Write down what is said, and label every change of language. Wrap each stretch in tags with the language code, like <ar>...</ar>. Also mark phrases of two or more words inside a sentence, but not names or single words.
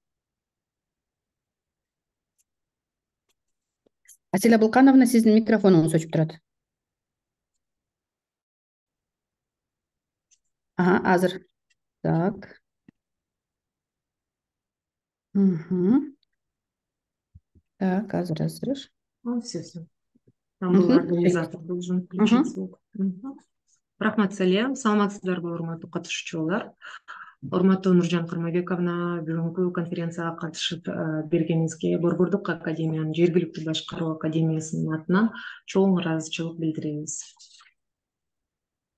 <ky>Асель Абылкановна, сиздин микрофонуңуз өчүп турат. Азыр. Так. Так, азыр.</ky> <ru>Все. Там был организатор, должен включить звук.</ru> <ky>Рахмат салем, саламатсыздарбы урматтуу катышуучулар. Урматтуу Нуржан Карманбековна, бүгүнкү конференцияга катышып бергениңизге Борбордук академиянын жергиликтүү башкаруу академиясынын атынан чоң ыраазычылык билдиребиз.</ky>